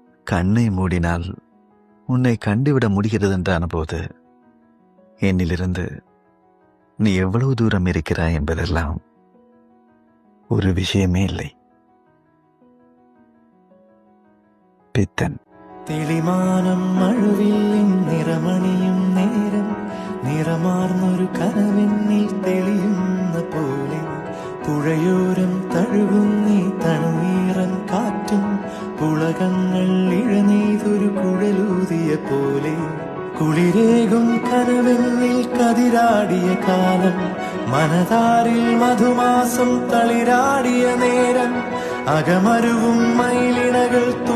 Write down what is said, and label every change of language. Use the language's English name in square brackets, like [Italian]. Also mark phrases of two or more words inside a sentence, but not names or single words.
[Tamil] கண்ணை மூடினால் உன்னை கண்டுவிட முடிகிறது என்றான போது என்னிலிருந்து நீ எவ்வளவு தூரம் இருக்கிறாய் என்பதெல்லாம் ஒரு விஷயமே இல்லை. பித்தன். [Malayalam] തെളിമാനം മഴവില്ലിൻ നിറമണിയും നേരം നിറമാർന്നൊരു കനവെന്നിൽ തെളിയുന്ന പോലെ പുഴയോരം തഴുകുന്നീ തണുനീറൻ കാറ്റും പുളകങ്ങൾ ഇഴനെയ്തൊരു കുഴലൂതിയ പോലെ കുളിരേകും കനവെന്നിൽ കതിരാടിയ കാലം മനതാരിൽ മധുമാസം തളിരാടിയ നേരം അകമരുവും മയിലിണകൾ